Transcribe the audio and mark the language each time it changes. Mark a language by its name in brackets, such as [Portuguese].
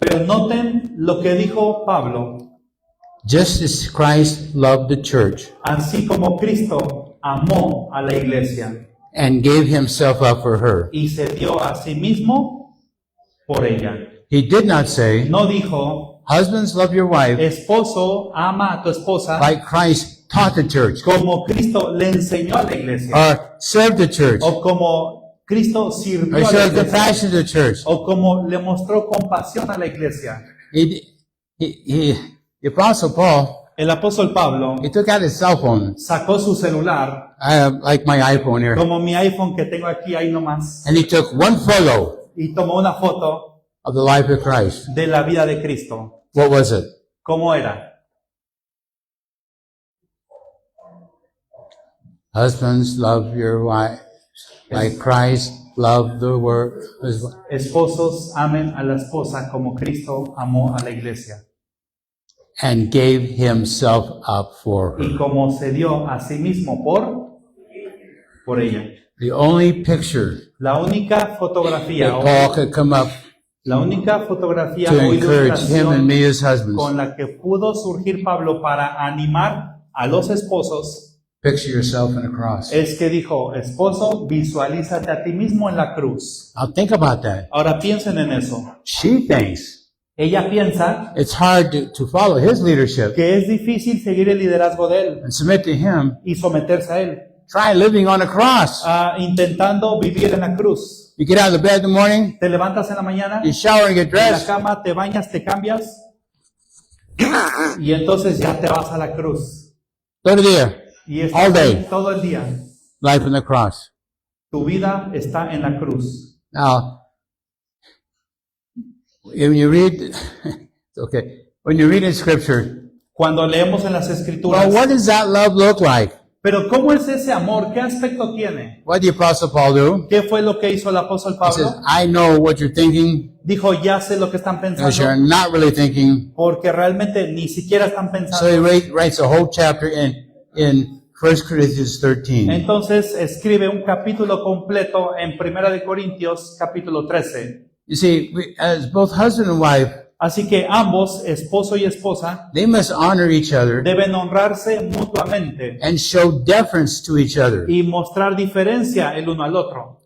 [Spanish] Pero noten lo que dijo Pablo. [English] Just as Christ loved the church [Spanish] Así como Cristo amó a la iglesia [English] and gave himself up for her. [Spanish] y se dio a sí mismo por ella. [English] He did not say, [Spanish] No dijo, [English] husbands, love your wife [Spanish] esposo, ama a tu esposa [English] like Christ taught the church [Spanish] como Cristo le enseñó a la iglesia, [English] or served the church [Spanish] o como Cristo sirvió [English] or [Spanish] a la [English] showed [Spanish] iglesia, [English] compassion to the church. [Spanish] o como le mostró compasión a la iglesia. [English] The Apostle Paul, [Spanish] El apóstol Pablo [English] he took out his cell phone. [Spanish] sacó su celular, [English] I have like my iPhone here. [Spanish] como mi iPhone que tengo aquí, ahí nomás, [English] And he took one photo [Spanish] y tomó una foto [English] of the life of Christ. [Spanish] de la vida de Cristo. [English] What was it? [Spanish] ¿Cómo era? [English] Husbands, love your wives like Christ loved the world. [Spanish] Esposos, amen a la esposa como Cristo amó a la iglesia. [English] And gave himself up for her. [Spanish] Y como se dio a sí mismo por ella. [English] The only picture [Spanish] La única fotografía, [English] that Paul could come up [Spanish] la única fotografía [English] to [Spanish] o [English] encourage him and [Spanish] ilustración [English] me as husbands. [Spanish] con la que pudo surgir Pablo para animar a los esposos [English] Picture yourself in a cross. [Spanish] es que dijo, esposo, visualízate a ti mismo en la cruz. [English] Now think about that. [Spanish] Ahora piensen en eso. [English] She thinks [Spanish] Ella piensa [English] it's hard to follow his leadership [Spanish] que es difícil seguir el liderazgo de él [English] and submit to him. [Spanish] y someterse a él, [English] Try living on a cross. [Spanish] intentando vivir en la cruz. [English] You get out of the bed in the morning, [Spanish] Te levantas en la mañana, [English] you shower and get [Spanish] en la [English] dressed. [Spanish] cama, te bañas, te cambias y entonces ya te vas a la cruz. [English] Go to there. [Spanish] Y estás [English] All day. [Spanish] ahí todo el día. [English] Life on the cross. [Spanish] Tu vida está en la cruz. [English] Now, when you read, okay, when you read in Scripture, [Spanish] Cuando leemos en las [English] well, [Spanish] escrituras, [English] what does that love look like? [Spanish] pero ¿cómo es ese amor? ¿Qué aspecto tiene? [English] What did the Apostle Paul do? [Spanish] ¿Qué fue lo que hizo el apóstol [English] He says, [Spanish] Pablo? [English] I know what you're thinking, [Spanish] Dijo, ya sé lo que están [English] because you're [Spanish] pensando, [English] not really thinking. [Spanish] porque realmente ni siquiera están [English] So [Spanish] pensando. [English] he writes a whole chapter in 1 Corinthians 13. [Spanish] Entonces escribe un capítulo completo en Primera de Corintios, capítulo 13. [English] You see, as both husband and wife, [Spanish] Así que ambos, esposo y esposa, [English] they must honor each other [Spanish] deben honrarse mutuamente [English] and show deference to each other [Spanish] y mostrar diferencia el uno al otro,